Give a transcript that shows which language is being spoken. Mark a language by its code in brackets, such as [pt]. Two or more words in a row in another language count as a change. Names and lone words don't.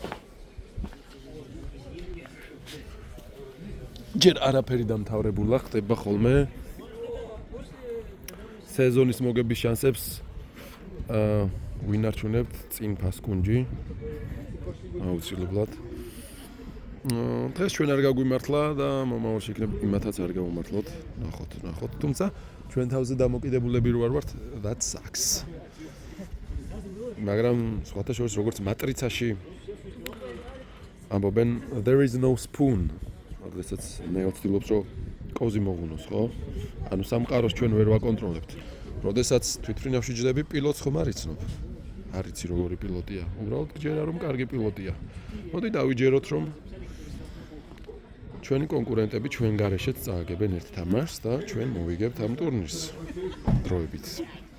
[ka] ჯერ არაფერი დამთავრებულა, ხდება ხოლმე სეზონის მოგების შანსებს ვინარჩუნებთ წინ ფასკუნჯი. აუცილებლად. დღეს ჩვენ არ გაგვიმართლა და მომავალში იქნებ იმათაც არ გავუმართლოთ. ნახოთ. თუმცა ჩვენ თავზე დამოკიდებულები რო არ ვართ, [en] that sucks. [ka] მაგრამ სხვათა შორის როგორც მატრიცაში ამბობენ [en] there is no spoon. [ka] როდესაც მე ვცდილობ რომ კოზი მოღუნოს, ხო? ანუ სამყაროს ჩვენ ვერ ვაკონტროლებთ. როდესაც თვითმფრინავში ჯდები, პილოტს ხომ არ იცნობ. არ იცი როგორი პილოტია. უბრალოდ გჯერა რომ კარგი პილოტია. მოდი დავიჯეროთ რომ ჩვენი კონკურენტები ჩვენ გარეშეც წააგებენ ერთ თამაშს და ჩვენ მოვიგებთ ამ ტურნირს დროებით.